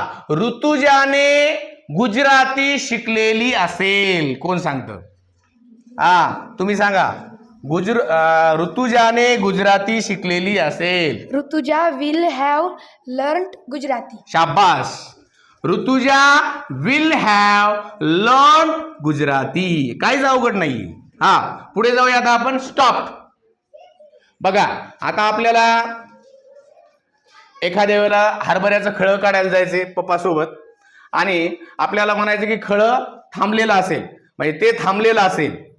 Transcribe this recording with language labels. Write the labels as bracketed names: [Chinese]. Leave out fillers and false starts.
[Marathi] ऋतुजाने गुजराती शिकलेली असेल. कोण सांगतं? तुम्ही सांगा. ऋतुजाने गुजराती शिकलेली असेल. [English] Rutuja will have learned Gujarati. [Marathi] शाबास. [English] Rutuja will have learn Gujarati. [Marathi] काहीच अवघड नाही. पुढे जाऊया आता आपण. स्टॉप. बघा, आता आपल्याला एखाद्या वेळेला हरभऱ्याचं खळं काढायला जायचे पप्पा सोबत, आणि आपल्याला म्हणायचं की खळं थांबलेलं असेल, म्हणजे ते थांबलेलं असेल.